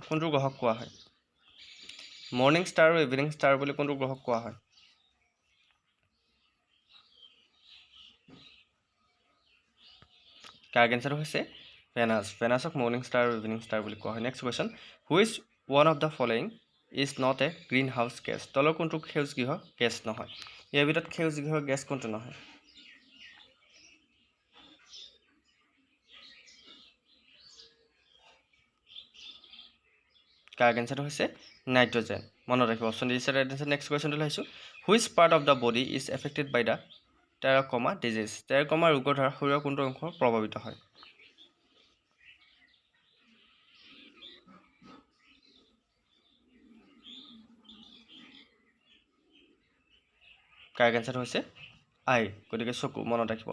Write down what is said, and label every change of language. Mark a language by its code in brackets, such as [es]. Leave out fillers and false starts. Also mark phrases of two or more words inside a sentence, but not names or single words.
[as] কোনটো গ্ৰহক কোৱা হয় [en] morning star [as] আৰু [en] evening star [as] বুলি? কোনটো গ্ৰহক কোৱা হয়? [en] correct answerটো [as] হৈছে ভেনাছ। ভেনাছক [en] morning star [as] আৰু [en] evening star [as] বুলি কোৱা হয়। [en] Next question, which one of the following is not a green house gas? [as] তলৰ কোনটো সেউজ গৃহ গেছ নহয়? ইয়াৰ ভিতৰত সেউজ গৃহ গেছ কোনটো নহয়? [en] correct answerটো [as] হৈছে নাইট্ৰজেন। মনত ৰাখিব, [en] option D is right answer. Next questionটো আহিছোঁ, which part of the body is affected by the trachoma disease? [as] টেৰাকমা ৰোগৰ দ্বাৰা শৰীৰৰ কোনটো অংশ প্ৰভাৱিত হয়? [en] correct answerটো [as] হৈছে আই। গতিকে চকু। মনত ৰাখিব।